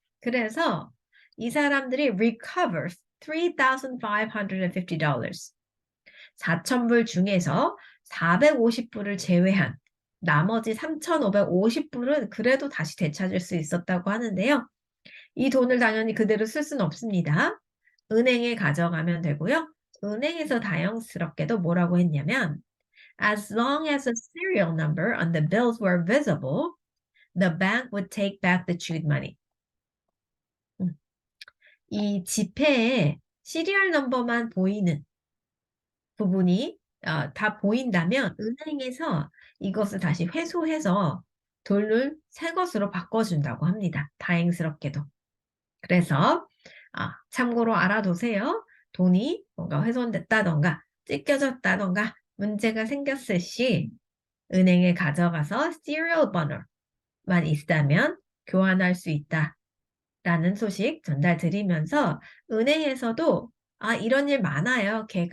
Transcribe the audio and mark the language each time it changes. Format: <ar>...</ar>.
<ko>그래서 이 사람들이</ko> <en>recover $3,550.</en> <ko>4,000불 중에서 450불을 제외한 나머지 3,550불은 그래도 다시 되찾을 수 있었다고 하는데요. 이 돈을 당연히 그대로 쓸 수는 없습니다. 은행에 가져가면 되고요. 은행에서 다행스럽게도 뭐라고 했냐면</ko> <en>As long as the serial number on the bills were visible, the bank would take back the chewed money.</en> <ko>이 지폐에 시리얼 넘버만 보이는 부분이 다 보인다면 은행에서 이것을 다시 회수해서 돈을 새 것으로 바꿔준다고 합니다. 다행스럽게도. 그래서 참고로 알아두세요. 돈이 뭔가 훼손됐다던가 찢겨졌다던가 문제가 생겼을 시 은행에 가져가서 serial 번호만 있다면 교환할 수 있다라는 소식 전달드리면서 은행에서도 이런 일 많아요.</ko>